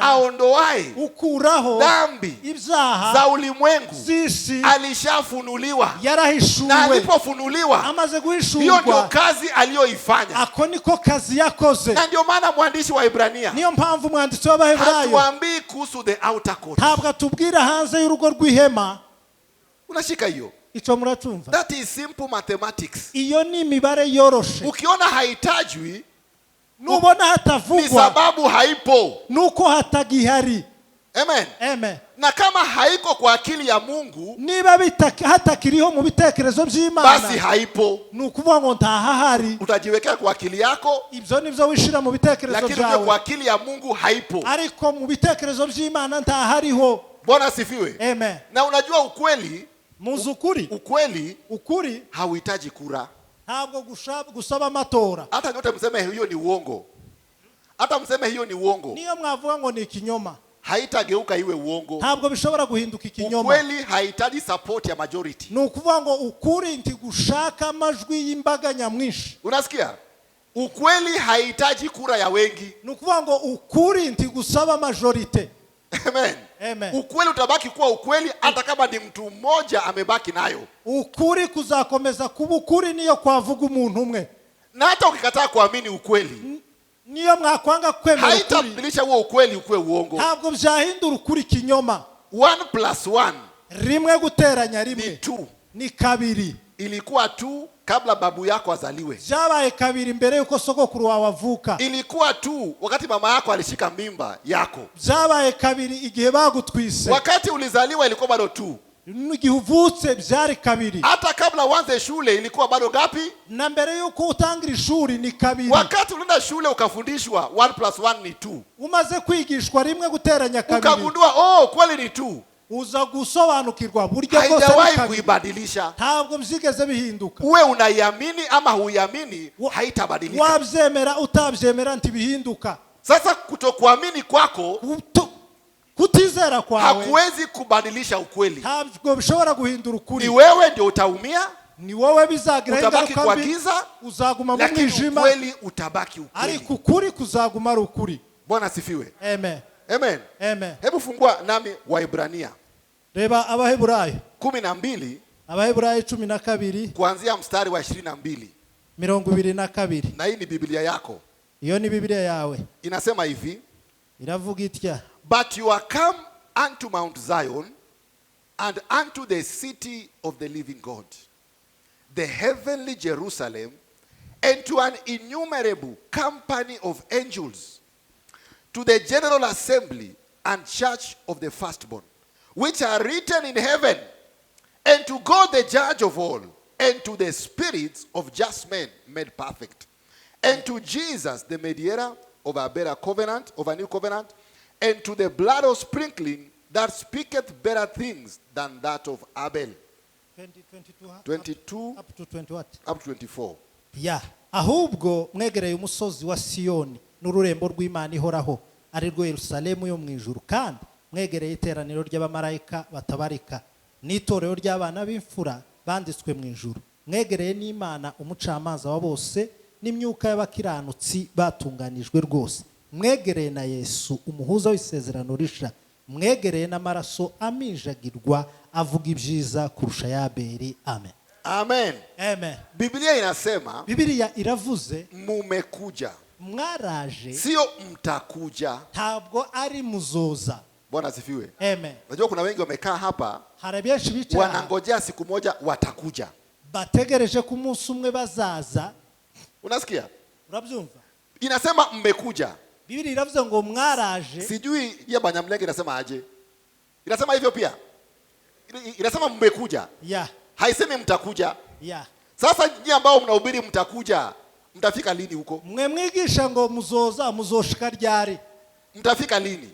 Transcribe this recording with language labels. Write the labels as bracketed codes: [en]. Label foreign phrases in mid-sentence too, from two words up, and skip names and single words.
[sw] aondoaye [rw] ukuraho [sw] dhambi [rw] ibyaha [sw] za ulimwengu [rw] zisi [sw] alishafunuliwa, [rw] yarahishuwe. [sw] na alipofunuliwa, [rw] amaze [sw] hiyo ndio [rw] guhishurwa, [sw] kazi aliyoifanya. [rw] ako niko kazi yakoze. [sw] Na ndio maana mwandishi wa Ibrania, [rw] niyo mpamvu umwanditsi w'Abaheburayo [sw] hatuambii kuhusu [en] the outer court. [rw] ntabwo atubwira hanze y'urugo rw'ihema. [sw] Unashika hiyo? [rw] Ico muracumva? [en] That is simple mathematics. [rw] iyo ni imibare yoroshe. [sw] Ukiona haitajwi, [rw] nubona ni hatavugwa, [sw] sababu haipo. [rw] nuko hatagihari. Amen. Amen. [sw] Na kama haiko kwa akili ya Mungu, [rw] niba hatakiriho mu bitekerezo by'Imana, [sw] basi haipo. [rw] nukuvuga ngo ntahahari. [sw] Utajiwekea kwa akili yako, [rw] ibyo nibyo wishira mu bitekerezo [sw] lakini kwa [rw] byawe, [sw] akili ya Mungu haipo. [rw] ariko mu bitekerezo by'Imana ntahariho. [sw] Bwana asifiwe. Amen. Na unajua ukweli, [rw] ukuri [sw] hauhitaji kura. [rw] ntabwo gusaba amatora. [sw] Hata nyote mseme hiyo ni uongo, hata mseme hiyo ni uongo, [rw] niyo mwavuga ngo ni ikinyoma, [sw] haitageuka iwe uongo. [rw] ntabwo bishobora guhinduka ikinyoma. [sw] Ukweli hahitaji support ya majority. [rw] ni ukuvuga ngo ukuri nti gushaka amajwi y'imbaga nyamwinshi. [sw] Unasikia? Ukweli hahitaji kura ya wengi. [rw] ni ukuvuga ngo ukuri nti gusaba majorite. Amen. Amen. [sw] Ukweli utabaki kuwa ukweli hata kama ni mtu mmoja amebaki nayo. [rw] Ukuri kuzakomeza kuba ukuri niyo kwavuga umuntu umwe. [sw] Na hata ukikataa kuamini ukweli, [rw] niyo mwakwanga kwemera ukuri, [sw] haitabadilisha huo ukweli ukwe uongo. [rw] ntabwo byahindura ukuri kinyoma. 1 + 1 rimwe guteranya rimwe [sw] ni 2. [rw] ni kabiri. [sw] Ilikuwa 2 kabla babu yako azaliwe. [rw] Byabaye kabiri mbere yuko sogokuru wawe avuka. [sw] Ilikuwa 2 wakati mama yako alishika mimba yako. [rw] Byabaye kabiri igihe bagutwise. [sw] Wakati ulizaliwa ilikuwa bado 2. [rw] Igihe uvutse byari kabiri. [sw] Hata kabla uanze shule ilikuwa bado ngapi? [rw] Na mbere yuko utangira ishuri ni kabiri. [sw] Wakati unaenda shule ukafundishwa 1 + 1 ni 2. [rw] Umaze kwigishwa rimwe guteranya kabiri, [sw] ukagundua kweli ni 2. [rw] uza gusobanukirwa buryo bwose [sw] haijawahi kuibadilisha. [rw] Ntabwo byigeze bihinduka. [sw] Uwe unaiamini ama huiamini haitabadilika. [rw] Wabyemera utabyemera ntibihinduka. [sw] Sasa kutokuamini kwako, [rw] kutizera kwawe, [sw] hakuwezi kubadilisha ukweli. [rw] ntabwo bishobora guhindura ukuri. [sw] Ni wewe ndio utaumia, [rw] ni wowe bizagira [sw] ingaruka kwa giza, [rw] uzaguma mu mwijima, [sw] ukweli utabaki ukweli. [rw] Ariko ukuri kuzaguma ari ukuri. [sw] Bwana asifiwe. Amen. Amen. Amen. Hebu fungua nami Waebrania. [rw] Reba Abaheburayo 12. Abaheburayo 12 [sw] kuanzia mstari wa 22. 22. Na hii ni Biblia yako. [rw] Iyo ni Biblia yawe. [sw] Inasema hivi. [rw] Iravuga itya. [en] But you are come unto Mount Zion and unto the city of the living God, the heavenly Jerusalem, and to an innumerable company of angels, to the general assembly and church of the firstborn, which are written in heaven, and to God the judge of all, and to the spirits of just men made perfect, and to Jesus the mediator of a better covenant, of a new covenant, and to the blood of sprinkling that speaketh better things than that of Abel. 22 up to 20 what? Up to 24. Yeah. [rw] Ahubwo mwegereye umusozi wa Siyoni n'ururembo rw'Imana ihoraho, ari rwo Yerusalemu yo mu ijuru, kandi mwegereye iteraniro ry'abamarayika batabarika n'itorero ry'abana b'imfura banditswe mu ijuru. Mwegereye n'Imana umucamanza wa bose n'imyuka y'abakiranutsi batunganijwe rwose. Mwegereye na Yesu umuhuza w'isezerano risha. Mwegereye n'amaraso aminjagirwa avuga ibyiza kurusha y'Abeli. Amen. Amen. Amen. [sw] Biblia inasema, [rw] Biblia iravuze, [sw] mumekuja. [rw] Mwaraje. [sw] Sio mtakuja. [rw] Ntabwo ari muzoza. [sw] Bwana asifiwe. Amen. Najua kuna wengi wamekaa hapa, [rw] Harabyinshi bicara, [sw] wanangojea siku moja watakuja. [rw] Bategereje ku munsi umwe bazaza. [sw] Unasikia? [rw] Urabyumva? [sw] Inasema mmekuja. [rw] Biblia iravuze ngo mwaraje. [sw] Sijui ya Banyamulenge inasema aje. Inasema hivyo pia. Inasema mmekuja. Yeah. Haisemi mtakuja. Yeah. Sasa nyinyi ambao mnahubiri mtakuja, mtafika lini huko? [rw] Mwe mwigisha ngo muzoza, muzoshika ryari? [sw] Mtafika lini?